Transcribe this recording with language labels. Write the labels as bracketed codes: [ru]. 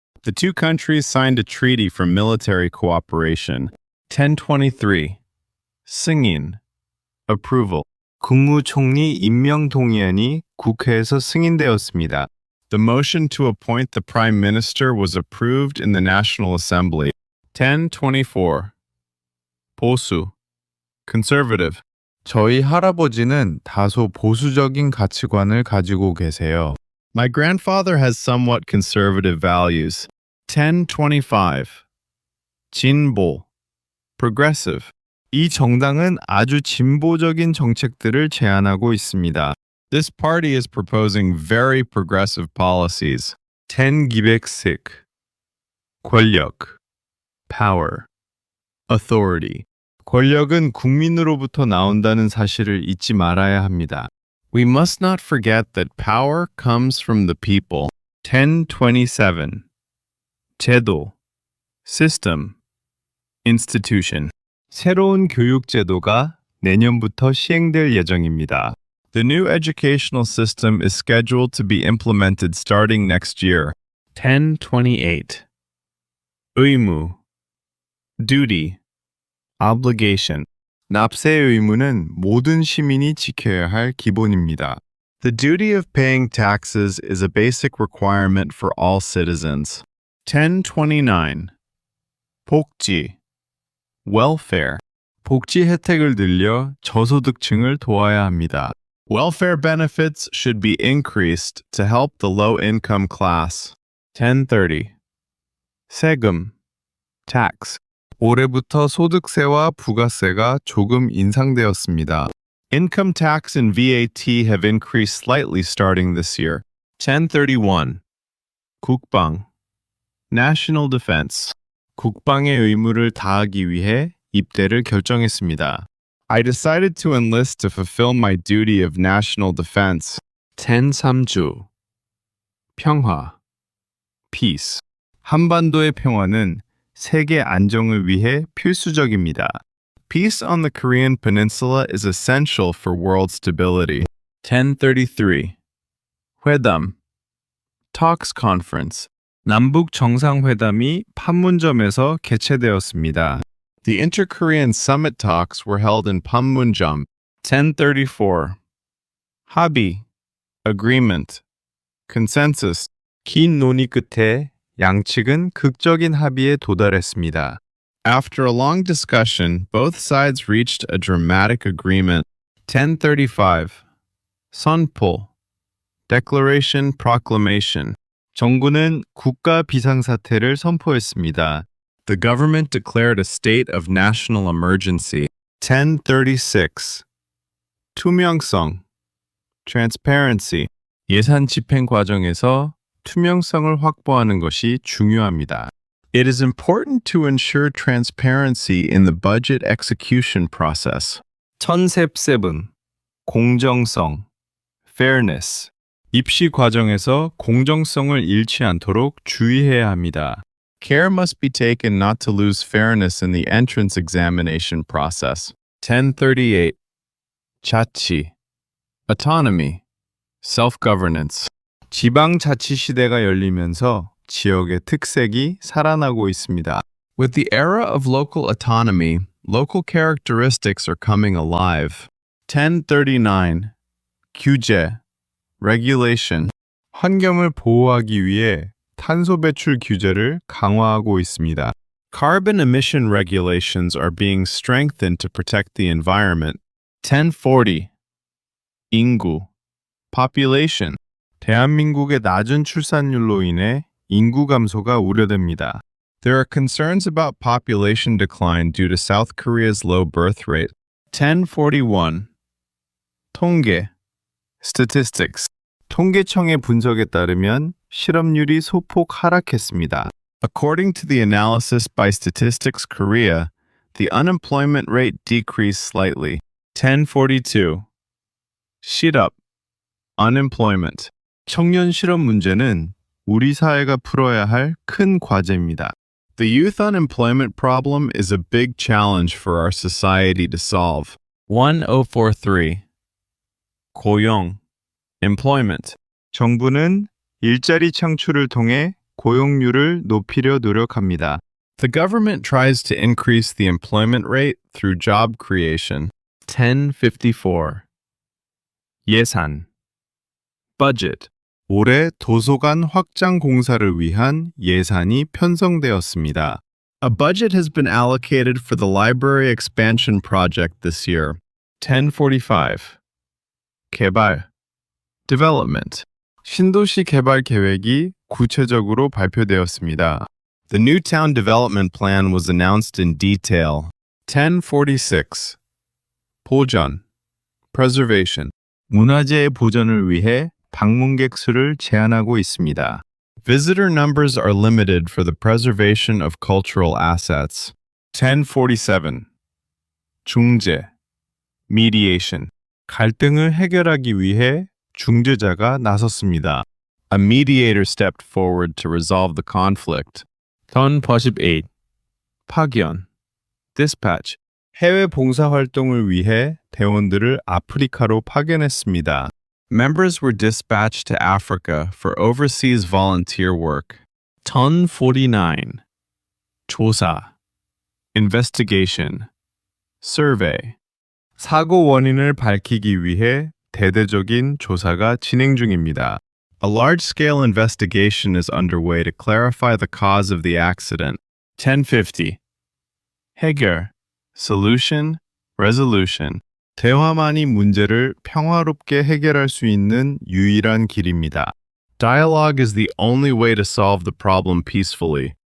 [en] The two countries signed a treaty for military cooperation. [ko] 1023. 승인. Approval. 국무총리 임명 동의안이 국회에서 승인되었습니다. [en] The motion to appoint the Prime Minister was approved in the National Assembly. [ko] 1024. 보수. Conservative. 저희 할아버지는 다소 보수적인 가치관을 가지고 계세요. [en] My grandfather has somewhat conservative values. [ko] 1025. 진보. Progressive. 이 정당은 아주 진보적인 정책들을 제안하고 있습니다. [en] This party is proposing very progressive policies. [ko] 10기백식. 권력. [en] Power. Authority. [ko] 권력은 국민으로부터 나온다는 사실을 잊지 말아야 합니다. [en] We must not forget that power comes from the people. [ko] 1027. 제도. [en] System. Institution. [ko] 새로운 교육 제도가 내년부터 시행될 예정입니다. [en] The new educational system is scheduled to be implemented starting next year. [ko] 1028. 의무. [en] Duty. Obligation. [ko] 납세 의무는 모든 시민이 지켜야 할 기본입니다. [en] The duty of paying taxes is a basic requirement for all citizens. [ko] 1029. 복지. Welfare. 복지 혜택을 늘려 저소득층을 도와야 합니다. [en] Welfare benefits should be increased to help the low-income class. [ko] 1030. 세금. Tax. 올해부터 소득세와 부가세가 조금 인상되었습니다. [en] Income tax and VAT have increased slightly starting this year. [ko] 1031. 국방. [en] National Defense. [ko] 국방의 의무를 다하기 위해 입대를 결정했습니다. [en] I decided to enlist to fulfill my duty of national defense. [ko] 10.3주. 평화. Peace. 한반도의 평화는 세계 안정을 위해 필수적입니다. [en] Peace on the Korean Peninsula is essential for world stability. [ko] 1033. 회담. [en] Talks Conference. [ko] 남북 정상회담이 판문점에서 개최되었습니다. [en] The Inter-Korean Summit talks were held in Panmunjom. [ko] 1034. 합의. [en] Agreement. Consensus. [ko] 긴 논의 끝에 양측은 극적인 합의에 도달했습니다. [en] After a long discussion, both sides reached a dramatic agreement. [ko] 1035. 선포. [en] Declaration Proclamation. [ko] 정부는 국가 비상사태를 선포했습니다. [en] The government declared a state of national emergency. [ko] 1036. 투명성. [en] Transparency. [ko] 예산 집행 과정에서 투명성을 확보하는 것이 중요합니다. [en] It is important to ensure transparency in the budget execution process. [ko] 1077. 공정성. Fairness. 입시 과정에서 공정성을 잃지 않도록 주의해야 합니다. [en] Care must be taken not to lose fairness in the entrance examination process. [ko] 1038. 자치. Autonomy. [en] Self-governance. [ko] 지방자치시대가 열리면서 지역의 특색이 살아나고 있습니다. [en] With the era of local autonomy, local characteristics are coming alive. [ko] 1039. 규제. Regulation. 환경을 보호하기 위해 탄소 배출 규제를 강화하고 있습니다. [en] Carbon emission regulations are being strengthened to protect the environment. [ko] 1040. 인구. Population. 대한민국의 낮은 출산율로 인해 인구 감소가 우려됩니다. [en] There are concerns about population decline due to South Korea's low birth rate. [ko] 1041. 통계. Statistics. 통계청의 분석에 따르면 실업률이 소폭 하락했습니다. [en] According to the analysis by Statistics Korea, the unemployment rate decreased slightly. [ko] 1042. 실업, unemployment. 청년 실업 문제는 우리 사회가 풀어야 할 큰 과제입니다. [en] The youth unemployment problem is a big challenge for our society to solve. [ko] 1043. 고용, employment. 정부는 일자리 창출을 통해 고용률을 높이려 노력합니다. [en] The government tries to increase the employment rate through job creation. [ko] 1054. 예산, budget. 올해 도서관 확장 공사를 위한 예산이 편성되었습니다. [en] A budget has been allocated for the library expansion project this year. [ko] 1045. 개발, development. 신도시 개발 계획이 구체적으로 발표되었습니다. [en] The new town development plan was announced in detail. [ko] 1046. 보전, preservation. 문화재의 보전을 위해 방문객 수를 제한하고 있습니다. [en] Visitor numbers are limited for the preservation of cultural assets. [ko] 1047. 중재, mediation. 갈등을 해결하기 위해 중재자가 나섰습니다. [en] A mediator stepped forward to resolve the conflict. 1048. [ko] 파견, dispatch. 해외 봉사 활동을 위해 대원들을 아프리카로 파견했습니다. [en] Members were dispatched to Africa for overseas volunteer work. [ko] 1049. 조사, [en] investigation, survey. [ko] 사고 원인을 밝히기 위해 대대적인 조사가 진행 중입니다. [en] A large-scale investigation is underway to clarify the cause of the accident. 1050. 해결, solution, resolution. [ko] 대화만이 문제를 평화롭게 해결할 수 있는 유일한 길입니다. [en] Dialogue is the only way to solve the problem peacefully.